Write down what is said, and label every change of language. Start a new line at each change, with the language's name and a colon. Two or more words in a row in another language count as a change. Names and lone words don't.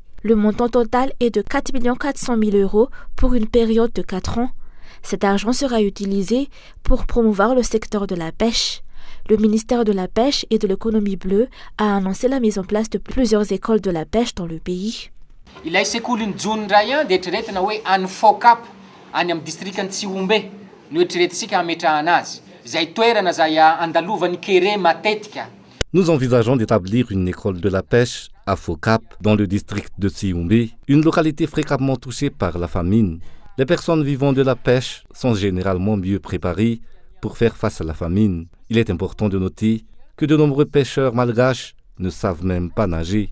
French: Le montant total est de 4,4 millions € pour une période de 4 ans. Cet argent sera utilisé pour promouvoir le secteur de la pêche. Le ministère de la Pêche et de l'économie bleue a annoncé la mise en place de plusieurs écoles de la pêche dans le pays.
Malagasy: Ilay sekoly ny jony ray dia eritreretina hoe any Focap any amin'ny distrikany Tsiombe no eritreretisika hametrahana azy izay toerana izay andalovan'ny kere matetika.
French: Nous envisageons d'établir une école de la pêche à Focap, dans le district de Tsiombe, une localité fréquemment touchée par la famine. Les personnes vivant de la pêche sont généralement mieux préparées pour faire face à la famine. Il est important de noter que de nombreux pêcheurs malgaches ne savent même pas nager.